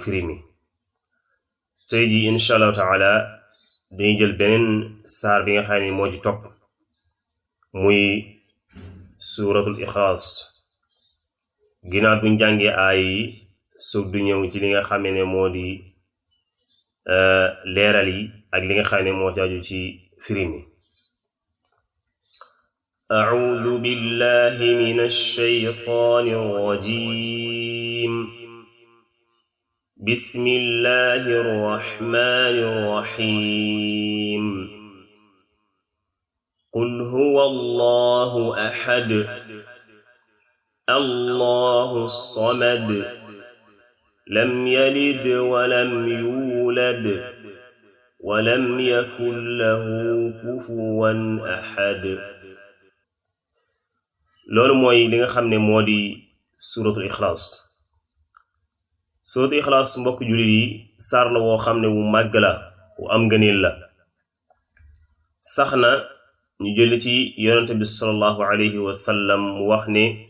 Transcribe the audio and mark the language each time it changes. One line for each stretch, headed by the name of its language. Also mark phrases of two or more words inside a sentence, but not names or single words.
Wolof: firi mi tey ji
Arabic: إن شاء الله تعالى
Wolof: dañuy jël beneen saar bi nga xam ne moo ci topp muy suratul ixlaas ginnaaw buñ jàngee aay yi soog du ñëw ci li nga xam ne moo di leeral yi ak li nga xam ne moo ci aju ci firi mi
Arabic: أعوذ بالله من الشيطان الرجيم بسم الله الرحمن الرحيم قل هو الله أحد الله الصمد لم يلد ولم يولد ولم يكن له كفوا أحد
Wolof: loolu mooy li nga xam ne moo di suratul ixlaas suratul ixlaas mbokk jullit yi saar la woo xam ne wu màgg la wu am ngëneel la sax na ñu jël ci yonente bi
Arabic: صلى الله عليه وسلم
Wolof: mu wax ne